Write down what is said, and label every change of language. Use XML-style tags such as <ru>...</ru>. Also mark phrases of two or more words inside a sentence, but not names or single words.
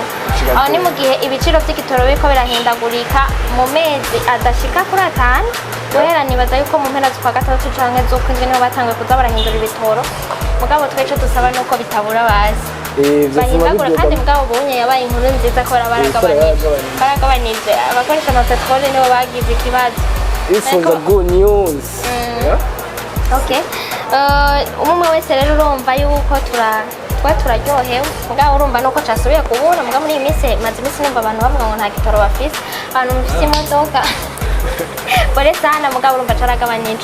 <rn>Aho ni mu gihe ibiciro by'igitoro biko birahindagurika mu mezi adashika kuri 5. Guhera nibaza yuko mu mpera z'ukwa gatatu canke z'ukwindwi niho batangwe kuza barahindura ibitoro. Mugabo tweco dusaba nuko bitabura bazi. Bahindagura kandi mugabo bunye yabaye inkuru nziza ko baragabanije abakoresha amapetroli nibo bagize ikibazo.</rn> <en>It's the good news.</en> <rn>Okay. Umwe wese rero urumva yuko turaryohewe mugabo urumva nuko casubiye kubura mugabo muri iyi minsi maze imisi numva abantu bavuga ngo nta gitoro bafise abantu bafise imodoka</rn> <sw>bore sana</sw> <rn>mugabo urumva caragabanije.</rn>